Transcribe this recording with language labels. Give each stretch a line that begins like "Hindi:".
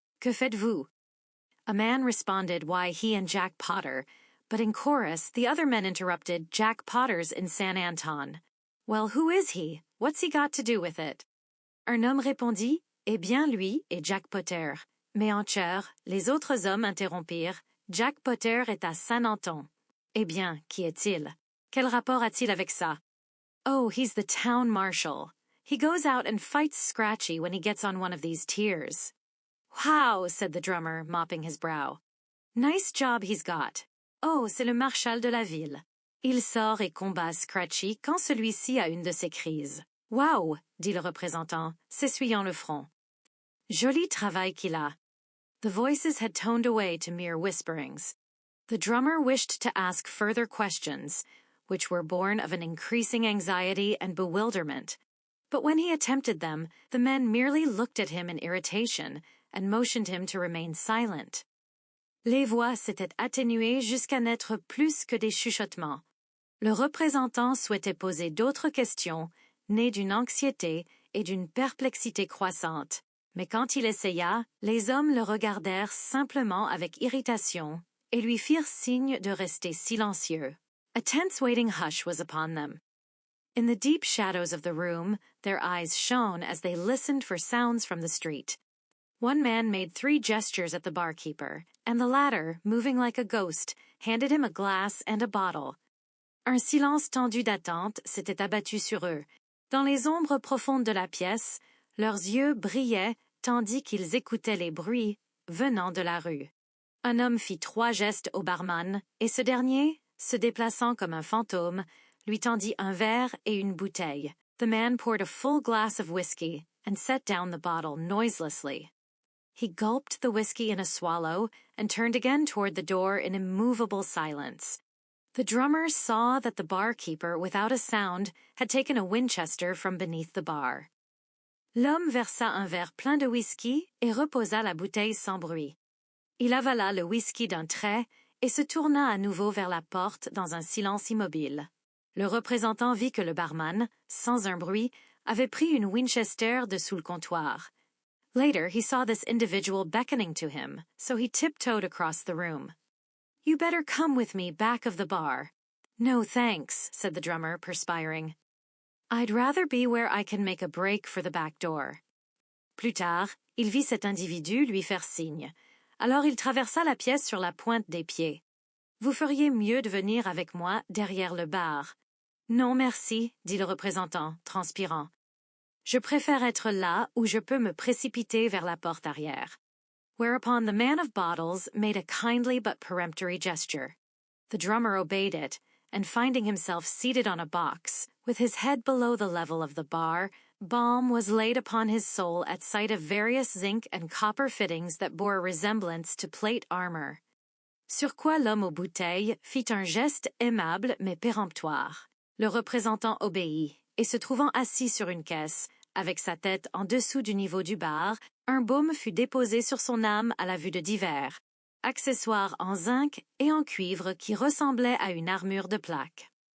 French: Que faites-vous?
English: A man responded why he and Jack Potter, but in chorus the other men interrupted Jack Potter's in San Anton. Well, who is he? What's he got to do with it?
French: Un homme répondit, eh bien lui et Jack Potter. Mais en chœur, les autres hommes interrompirent, Jack Potter est à San-Anton. Eh bien, qui est-il? Quel rapport a-t-il avec ça?
English: Oh, he's the town marshal. He goes out and fights Scratchy when he gets on one of these tiers. Wow, said the drummer, mopping his brow. Nice job he's got.
French: Oh, c'est le marshal de la ville. Il sort et combat Scratchy quand celui-ci a une de ses crises. Wow, dit le représentant, s'essuyant le front. Joli travail qu'il a.
English: The voices had toned away to mere whisperings. The drummer wished to ask further questions, which were born of an increasing anxiety and bewilderment. But when he attempted them, the men merely looked at him in irritation and motioned him to remain silent.
French: Les voix s'étaient atténuées jusqu'à n'être plus que des chuchotements. Le représentant souhaitait poser d'autres questions, nées d'une anxiété et d'une perplexité croissante. Mais quand il essaya, les hommes le regardèrent simplement avec irritation et lui firent signe de rester silencieux.
English: A tense waiting hush was upon them. In the deep shadows of the room, their eyes shone as they listened for sounds from the street. One man made 3 gestures at the barkeeper, and the latter, moving like a ghost, handed him a glass and a bottle.
French: Un silence tendu d'attente s'était abattu sur eux. Dans les ombres profondes de la pièce, leurs yeux brillaient tandis qu'ils écoutaient les bruits venant de la rue. Un homme fit 3 gestes au barman, et ce dernier, se déplaçant comme un fantôme, lui tendit un verre et une bouteille.
English: The man poured a full glass of whiskey, and set down the bottle noiselessly. He gulped the whiskey in a swallow and turned again toward the door in immovable silence. The drummer saw that the barkeeper, without a sound, had taken a Winchester from beneath the bar.
French: L'homme versa un verre plein de whisky et reposa la bouteille sans bruit. Il avala le whisky d'un trait et se tourna à nouveau vers la porte dans un silence immobile. Le représentant vit que le barman, sans un bruit, avait pris une Winchester de sous le comptoir.
English: Later, he saw this individual beckoning to him, so he tiptoed across the room. "You better come with me back of the bar." "No, thanks," said the drummer, perspiring. "I'd rather be where I can make a break for the back door."
French: Plus tard, il vit cet individu lui faire signe. Alors il traversa la pièce sur la pointe des pieds. "Vous feriez mieux de venir avec moi derrière le bar." "Non, merci," dit le représentant, transpirant. "Je préfère être là où je peux me précipiter vers la porte arrière."
English: Whereupon the man of bottles made a kindly but peremptory gesture. The drummer obeyed it, and finding himself seated on a box, with his head below the level of the bar, balm was laid upon his soul at sight of various zinc and copper fittings that bore a resemblance to plate armor.
French: Sur quoi l'homme aux bouteilles fit un geste aimable mais péremptoire. Le représentant obéit, et se trouvant assis sur une caisse, avec sa tête en dessous du niveau du bar, un baume fut déposé sur son âme à la vue de divers, accessoires en zinc et en cuivre qui ressemblaient à une armure de plaque.